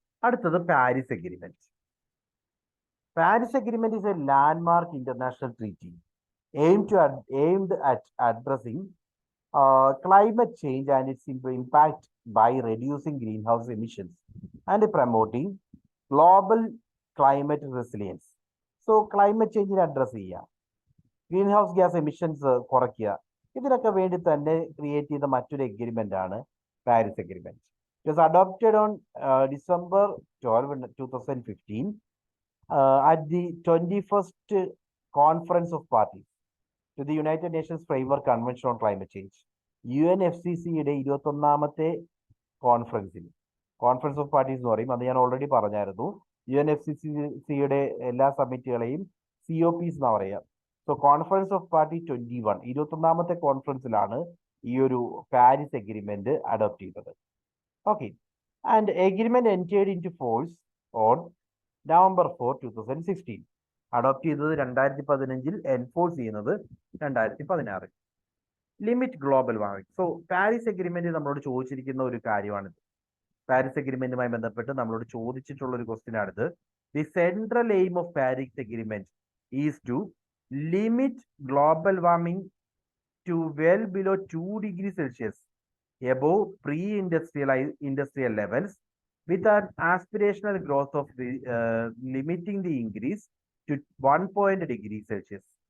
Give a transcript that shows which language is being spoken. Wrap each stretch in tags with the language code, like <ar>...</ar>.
<en>അടുത്തത് Paris agreement. Paris agreement is a landmark international treaty aimed at addressing climate change and its impact by reducing greenhouse emissions and promoting global climate resilience.</en> <ml>So climate change address ചെയ്യുക, green house gas emissions കുറയ്ക്കുക, ഇതിനൊക്കെ വേണ്ടി തന്നെ create ചെയ്ത മറ്റൊരു agreement ആണ് Paris agreement.</ml> <en>It was adopted on December 12, 2015 at the 21st Conference of Parties to the United Nations Framework Convention on Climate Change.</en> <ml>UNFCCയുടെ 21ാമത്തെ കോൺഫറൻസിൽ, conference of parties എന്ന് പറയും, അത് ഞാൻ ഓൾറെഡി പറഞ്ഞായിരുന്നു. UNFCCയുടെ എല്ലാ സമ്മിറ്റുകളെയും COPs എന്നാ പറയുക. സോ കോൺഫറൻസ് ഓഫ് പാർട്ടി 21ാമത്തെ കോൺഫറൻസിലാണ് ഈ ഒരു പാരീസ് എഗ്രിമെന്റ് അഡോപ്റ്റ് ചെയ്തത്.</ml> <en>Okay, and agreement entered into force on November 4, 2016.</en> <ml>Adopt ചെയ്തത് 2015, എൻഫോഴ്സ് ചെയ്യുന്നത് 2016. Limit global warming. So Paris agreement നമ്മളോട് ചോദിച്ചിരിക്കുന്ന ഒരു കാര്യമാണിത്. പാരീസ് എഗ്രിമെന്റുമായി ബന്ധപ്പെട്ട് നമ്മളോട് ചോദിച്ചിട്ടുള്ള ഒരു ക്വസ്റ്റ്യൻ ആണിത്.</ml> <en>The central aim of Paris agreement is to limit global warming to well below 2 degrees Celsius above pre-industrial levels with an aspirational growth of limiting the increase to 1 degrees Celsius.</en>